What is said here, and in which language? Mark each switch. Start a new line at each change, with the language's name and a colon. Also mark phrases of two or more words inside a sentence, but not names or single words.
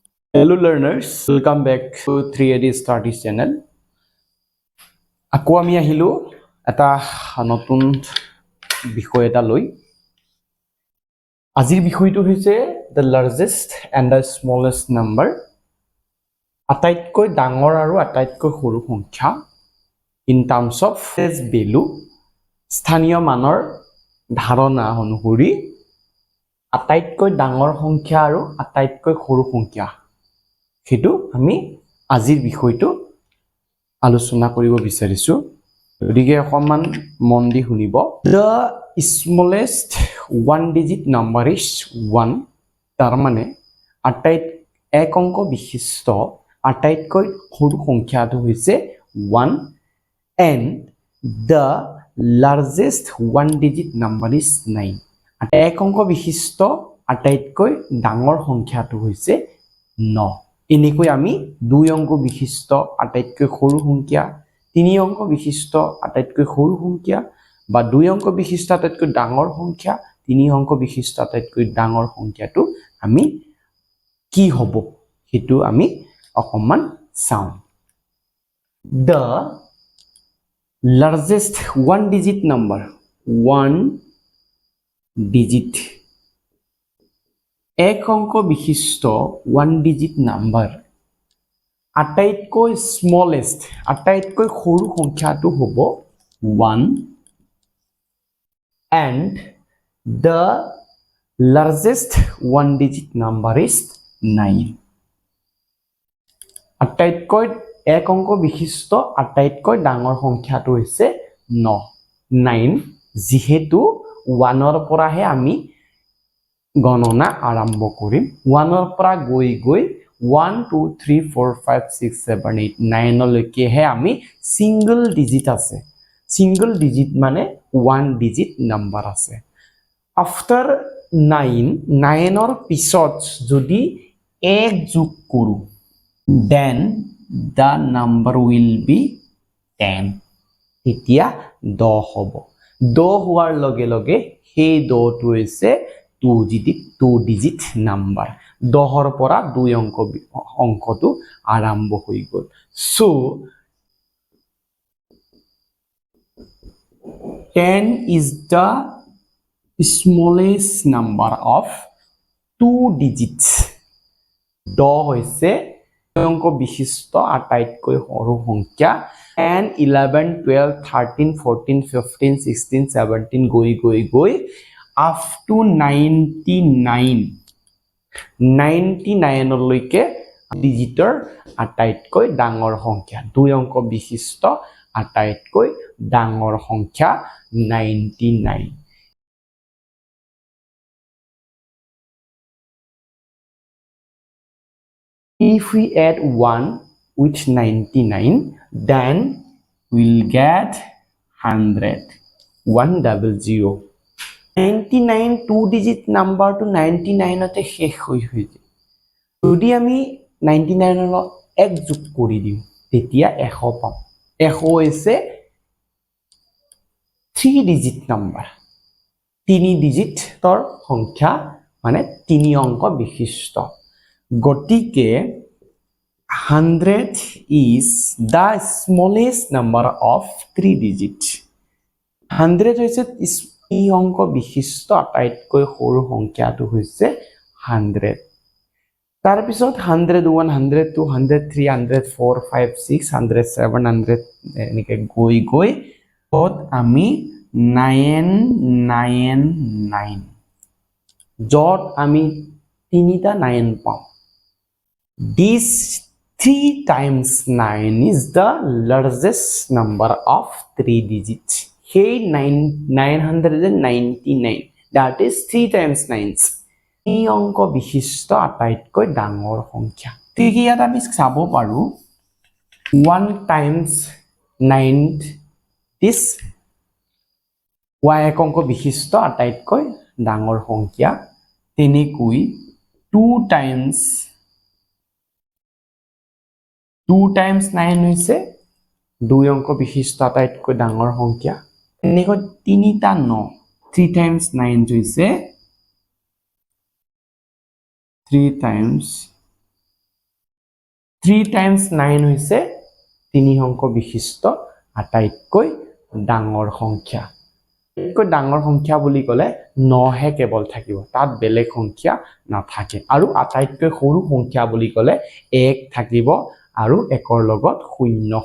English: Hello learners, welcome back to 3AD Studies channel.
Assamese: আকৌ আমি আহিলো এটা নতুন বিষয় এটা লৈ আজিৰ বিষয়টো হৈছে
English: the largest and the smallest number
Assamese: আটাইতকৈ ডাঙৰ আৰু আটাইতকৈ সৰু সংখ্যা
English: in terms of its value
Assamese: স্থানীয় মানৰ ধাৰণা অনুসৰি আটাইতকৈ ডাঙৰ সংখ্যা আৰু আটাইতকৈ সৰু সংখ্যা হেতু আমি আজিৰ বিষয়টো আলোচনা কৰিব বিচাৰিছো গতিকে অকমান মন দি শুনিব
English: the smallest one digit number is 1
Assamese: তাৰ মানে এক অংক বিশিষ্ট আটাইতকৈ সৰু সংখ্যাটো হৈছে 1
English: and the largest one digit number is 9
Assamese: এক অংক বিশিষ্ট আটাইতকৈ ডাঙৰ সংখ্যাটো হৈছে 9 এনেকৈ আমি দুই অংক বিশিষ্ট আটাইতকৈ সৰু সংখ্যা তিনি অংক বিশিষ্ট আটাইতকৈ সৰু সংখ্যা বা দুই অংক বিশিষ্ট আটাইতকৈ ডাঙৰ সংখ্যা তিনি অংক বিশিষ্ট আটাইতকৈ ডাঙৰ সংখ্যাটো আমি কি হ'ব হেতু আমি অকমান চাও
English: the largest one digit number one digit
Assamese: এক অংক বিশিষ্ট
English: one digit number
Assamese: আটাইতকৈ smallest আটাইতকৈ সৰু সংখ্যাটো হ'ব 1
English: and the largest one digit number is 9
Assamese: আটাইতকৈ এক অংক বিশিষ্ট আটাইতকৈ ডাঙৰ সংখ্যাটো হৈছে 9 যেহেতু 1 ৰ পৰাহে আমি গণনা আৰম্ভ কৰিম 1 ৰ পৰা গৈ 1 2 3 4 5 6 7 8 9 লৈকে হে আমি
English: single digit
Assamese: আছে সিঙ্গল ডিজিট মানে
English: 1 digit number
Assamese: আছে আফটার 9 ৰ পিছত যদি 1 যোগ কৰো
English: then the number will be 10
Assamese: এতিয়া 10 হ'ব 10 হোৱাৰ লগে লগে সেই 10 টো হৈছে
English: 2 digit number
Assamese: 10 ৰ পৰা দুই অংকটো আৰম্ভ হৈ গল so 10
English: is the smallest number of 2 digits
Assamese: 10 হৈছে অংক বিশিষ্ট আটাইতকৈ সৰু সংখ্যা and 11 12 13 14 15 16 17 গৈ
English: up to
Assamese: 99 লৈকে ডিজিটৰ আটাইতকৈ ডাঙৰ সংখ্যা দুই অংক বিশিষ্ট আটাইতকৈ ডাঙৰ সংখ্যা 99
English: If we add 1 with 99 then we'll get 100 100
Assamese: 99
English: two digit number
Assamese: to 99 তে শেষ হৈ যায় যদি আমি 99 ৰ এক যোগ কৰি দিও তেতিয়া 100 পাম 100 হৈছে
English: 3 digit number
Assamese: 3 ডিজিটৰ সংখ্যা মানে 3 অংক বিশিষ্ট গতিকে 100
English: is the smallest number of 3 digits
Assamese: 100 হৈছে এই অংক বিশিষ্ট আটাইতকৈ সৰু সংখ্যাটো হৈছে 100 তাৰ পিছত 101 102 103 104 5 6 107 100 এনেকৈ গৈ ওত আমি
English: 999
Assamese: যত আমি তিনিটা 9 পাম
English: this 3 times 9 is the largest number of 3 digits hey
Assamese: 999
English: that is 3 times 9
Assamese: এই অংক বিশিষ্ট আটাইতকৈ ডাঙৰ সংখ্যা ঠিক ইয়াত আমি চাব পাৰো
English: 1 times 9 this
Assamese: এক অংক বিশিষ্ট আটাইতকৈ ডাঙৰ সংখ্যা তেনেকৈ 2 times 9 হৈছে দুই অংক বিশিষ্ট আটাইতকৈ ডাঙৰ সংখ্যা এনেকৈ তিনিটা 9 3 times 9 হৈছে 3 times 3 times 9 হৈছে 3 অংক বিশিষ্ট আটাইতকৈ ডাঙৰ সংখ্যা আটাইতকৈ ডাঙৰ সংখ্যা বুলি ক'লে 9 হে কেৱল থাকিব তাত বেলেগ সংখ্যা নাথাকে আৰু আটাইতকৈ সৰু সংখ্যা বুলি ক'লে 1 থাকিব আৰু 1ৰ লগত 0